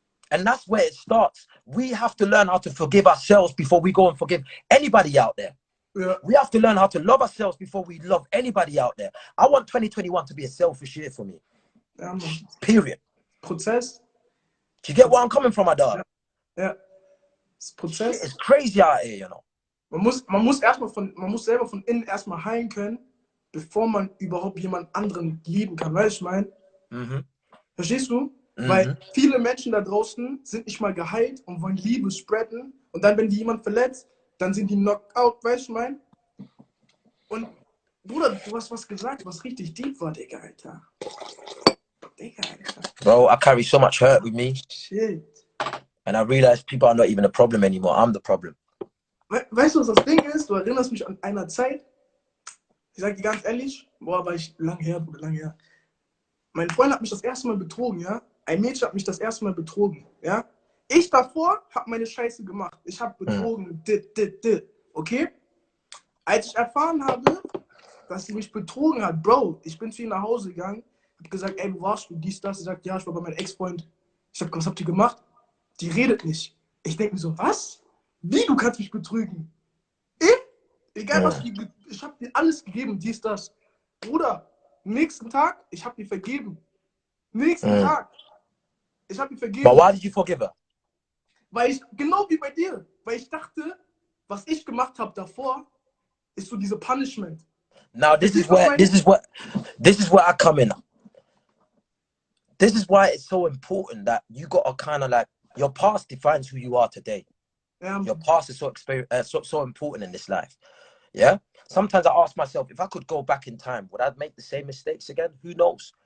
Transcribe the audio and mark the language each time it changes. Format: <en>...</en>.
<en>And that's where it starts. We have to learn how to forgive ourselves before we go and forgive anybody out there. Yeah. We have to learn how to love ourselves before we love anybody out there. I want 2021 to be a selfish year for me. Period.</en> <de>Prozess.</de> <en>Do you get where I'm coming from, my dog?</en> <de>Ja. Das Prozess.</de> <en>Shit is crazy out here, you know.</en> <de>Man muss selber von innen erstmal heilen können, bevor man überhaupt jemand anderen lieben kann. Weißt du, ich meine? Verstehst du? Weil viele Menschen da draußen sind nicht mal geheilt und wollen Liebe spreaden. Und dann, wenn die jemand verletzt, dann sind die knockout, weißt du, ich meine? Und Bruder, du hast was gesagt, was richtig deep war, Digga, Alter. Digga, Alter.</de> <en>Bro, I carry so much hurt with me. Shit. And I realize people are not even a problem anymore. I'm the problem.</en> <de>Weißt du, was das Ding ist? Du erinnerst mich an einer Zeit, ich sag dir ganz ehrlich, boah, war ich lang her, Bruder, lang her. Mein Freund hat mich das erste Mal betrogen, ja? Ein Mädchen hat mich das erste Mal betrogen, ja? Ich davor habe meine Scheiße gemacht. Ich habe betrogen, okay? Als ich erfahren habe, dass sie mich betrogen hat, Bro, ich bin zu ihr nach Hause gegangen, hab gesagt, ey, wo warst du, dies, das? Sie sagt, ja, ich war bei meinem Ex-Freund. Ich hab gesagt, was habt ihr gemacht? Die redet nicht. Ich denke mir so, was? Wie, du kannst mich betrügen? Egal was, ich hab dir alles gegeben, dies, das. Bruder, nächsten Tag, ich hab dir vergeben. Nächsten Tag, ich hab dir vergeben.</de> <en>But why did you forgive her?</en> <de>Weil ich, genau wie bei dir, weil ich dachte, was ich gemacht habe davor, ist so diese Punishment.</de> <en>Now this is where I come in. This is why it's so important that you gotta kind of like, your past defines who you are today. Your past is so important in this life. Yeah. Sometimes I ask myself, if I could go back in time, would I make the same mistakes again? Who knows?</en>